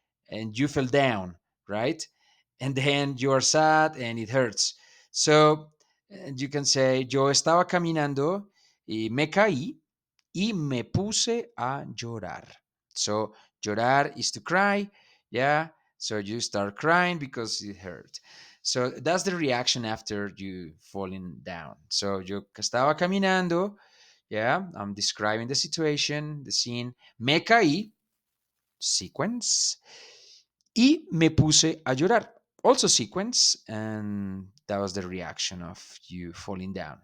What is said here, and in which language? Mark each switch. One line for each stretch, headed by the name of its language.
English: And you fell down, right? And then you are sad and it hurts. So you can say,
Spanish: yo estaba caminando y me caí y me puse a llorar.
English: So llorar is to cry, yeah. So you start crying because it hurt. So that's the reaction after you falling down.
Spanish: So yo estaba caminando, yeah.
English: I'm describing the situation, the scene. Me caí, sequence,
Spanish: y me puse a llorar.
English: Also sequence, and that was the reaction of you falling down.